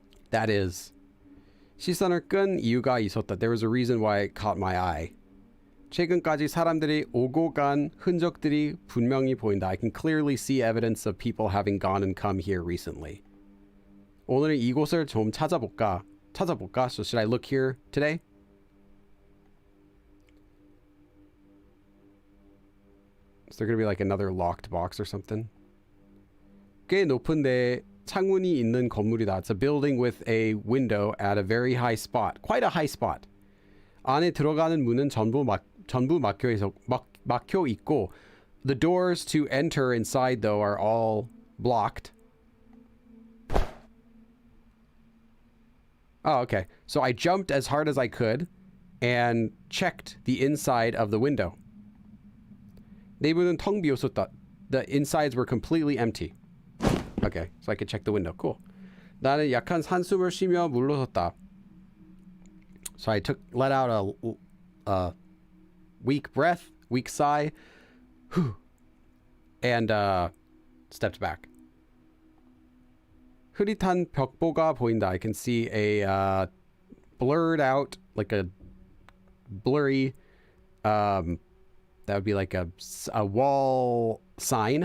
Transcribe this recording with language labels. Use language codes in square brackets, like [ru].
[en] That is, [ko] 시선을 끈 이유가 있었다. [en] There was a reason why it caught my eye. [ko] 최근까지 사람들이 오고 간 흔적들이 분명히 보인다. [en] I can clearly see evidence of people having gone and come here recently. [ko] 오늘은 이곳을 좀 찾아볼까? [en] So should I look here today? Is there going to be like another locked box or something? [ko] 꽤 높은데 창문이 있는 건물이다. [en] It's a building with a window at a very high spot. Quite a high spot. [ko] 안에 들어가는 문은 전부 막혀 있고, [en] the doors to enter inside though are all blocked. Oh, okay. So I jumped as hard as I could and checked the inside of the window. [ko] 내부는 텅 비었었다. [en] The insides were completely empty. Okay, so I could check the window. Cool. [ko] 나는 약한 한숨을 쉬며 물러섰다. [en] So I let out a weak breath, weak sigh, and stepped back. [ko] 흐릿한 벽보가 보인다. [en] I can see a blurred out, like a blurry, that would be like a wall sign.